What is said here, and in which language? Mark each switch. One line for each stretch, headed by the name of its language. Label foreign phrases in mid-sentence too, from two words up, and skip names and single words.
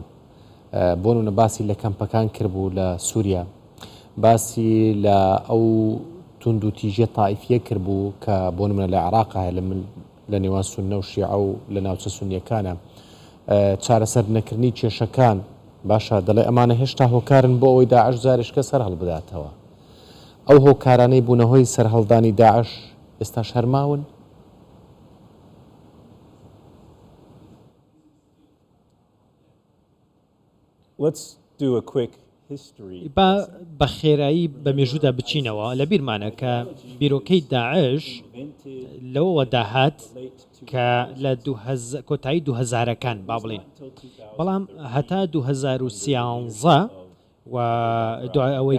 Central Kurdish: بۆ نمونە باسی لە کەمپەکان کردبوو لە سووریا، باسی لە ئەو توند و تیژە تائیفیە کردبوو کە بۆ نمونە لە عێراقا هەیە لە نێوان سوننە و شیعە و لە ناوچە سونیەکانە. چارەسەر نەکردنی کێشەکان باشە دەڵێ ئەمانە هێشتا هۆکارن بۆ ئەوەی داعش جارشکە سەر هەڵبداتەوە. ئەو هۆکارانەی بوونەهۆی سەرهەڵدانی داعش ئێستا شەرماون.
English: Let's do a quick history.
Central Kurdish: بە خێرایی بە مێژوودا بچینەوە لە بیرمانە کە بیرۆکەی داعش لەوەوە داهات کە لە کۆتایی 2000ەکان با بڵین بەڵام هەتا 2013 و دوای ئەوەی